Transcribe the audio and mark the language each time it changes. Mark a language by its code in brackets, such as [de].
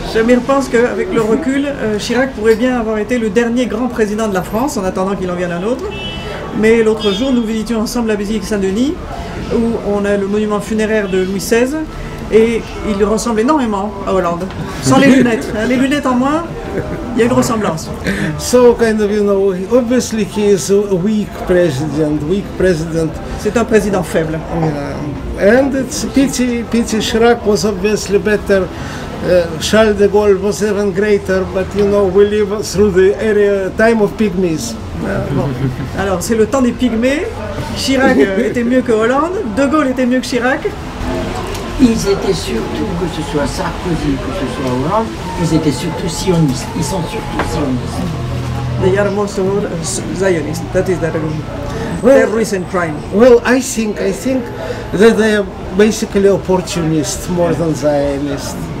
[fr] Shamir pense qu'avec le recul, Chirac pourrait bien avoir été le dernier grand président de la France, en attendant qu'il en vienne un autre. Mais l'autre jour, nous visitions ensemble la basilique Saint-Denis, où on a le monument funéraire de Louis XVI, et il ressemble énormément à Hollande, sans les lunettes. Les lunettes en moins, il y a une ressemblance. [en] So kind of, you know, obviously he is a weak president. [fr] C'est un président faible. [en] Yeah. And it's pity Chirac was obviously better. Charles de Gaulle was even greater, but you know, we live through the time of pygmies. [fr] Bon. Alors c'est le temps des pygmées. Chirac était mieux que Hollande, de Gaulle était mieux que Chirac. Ils étaient surtout, que ce soit Sarkozy, que ce soit Hollande, ils étaient surtout sionistes. Ils sont surtout sionistes. [en] They are most Zionists. That is their recent crime. Well, I think that they are basically opportunists more than Zionists.